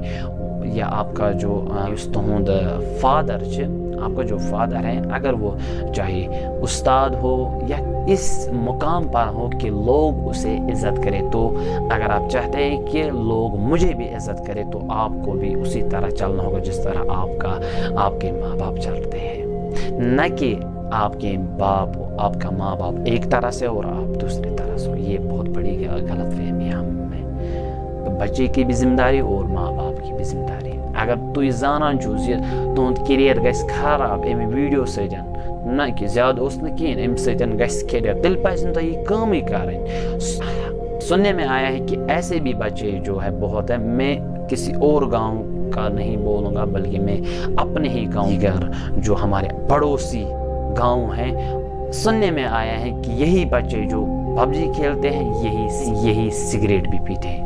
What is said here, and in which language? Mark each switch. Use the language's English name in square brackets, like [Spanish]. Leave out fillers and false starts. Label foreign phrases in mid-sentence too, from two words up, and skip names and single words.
[Urdu] یا آپ کا جو تہند فادر آپ کا جو فادر ہے، اگر وہ چاہے استاد ہو یا اس مقام پر ہو کہ لوگ اسے عزت کرے، تو اگر آپ چاہتے ہیں کہ لوگ مجھے بھی عزت کرے تو آپ کو بھی اسی طرح چلنا ہوگا جس طرح آپ کے ماں باپ چلتے ہیں، نہ کہ آپ کے آپ کا ماں باپ ایک طرح سے اور آپ دوسری طرح سے۔ یہ بہت بڑی غلط فہمی ہم میں، بچے کی بھی ذمہ داری اور ماں باپ کی بھی ذمہ داری۔ [Kashmiri] اگر تھی زانان چھو تہد کیریئر گژھِ خراب امہِ ویڈیو سۭتۍ، نہ کہ زیادہ اوس نہٕ کِہیٖنۍ، امہِ سۭتۍ گژھِ کیریئر، تیٚلہِ پَزِ نہٕ تۄہہِ یہِ کٲمٕے کَرٕنۍ۔ [Urdu] سننے میں آیا ہے کہ ایسے بھی بچے جو ہے بہت ہیں، میں کسی اور گاؤں کا نہیں بولوں گا بلکہ میں اپنے ہی گاؤں جو ہمارے پڑوسی گاؤں ہیں، سننے میں آیا ہے کہ یہی بچے جو پب جی کھیلتے ہیں یہی سگریٹ بھی پیتے ہیں۔